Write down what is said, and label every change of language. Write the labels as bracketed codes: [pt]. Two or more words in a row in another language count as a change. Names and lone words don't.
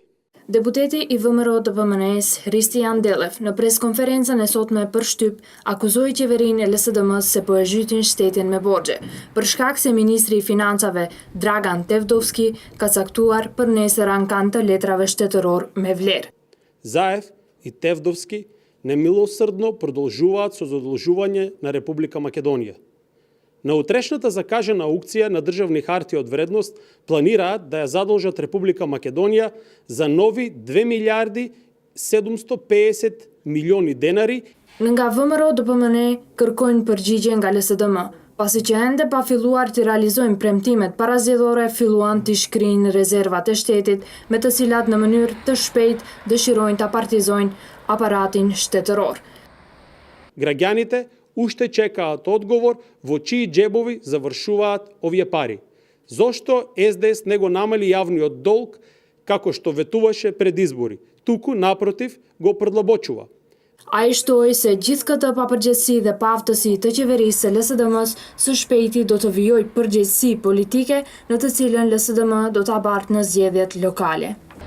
[sq] Deputeti i VMRO të PMN-s, Hristijan Dellev, në preskonferencën e sotme për shtyp, akuzoi qeverinë e LSDM-s se po e zhytin shtetin me borxhe, për shkak se ministri i financave Dragan Tevdovski ka caktuar për nesër ankan të letrave shtetëror me vlerë. [mk] Заев и Тевдовски немилосърдно продължуваат со задолжување на Република Македонија. На утрешната закажена аукција на државни хартии од вредност планираат да ја задолжат Република Македонија за нови 2 милиарди 750 милиони денари. [sq] Nga VMRO dhe PMN kërkojnë përgjigje nga LSDM, pasi që ende pa filluar të realizojnë premtimet parazgjedhore, filluan të shkrijnë rezervat e shtetit, me të cilat në mënyrë të shpejt dëshirojnë ta partizojnë aparatin shtetëror. [mk] Граѓаните уште чекаат одговор во чии џебови завршуваат овие пари. Зошто СДС не го намали јавниот долг како што ветуваше пред избори, туку напротив го продлабочува. [sq] Ai shtoi se gjithë këtë papërgjegjësi dhe paaftësi të qeverisë së LSDM-s së shpejti do të vijojë përgjegjësi politike në të cilën LSDM do ta bartë në zgjedhjet lokale.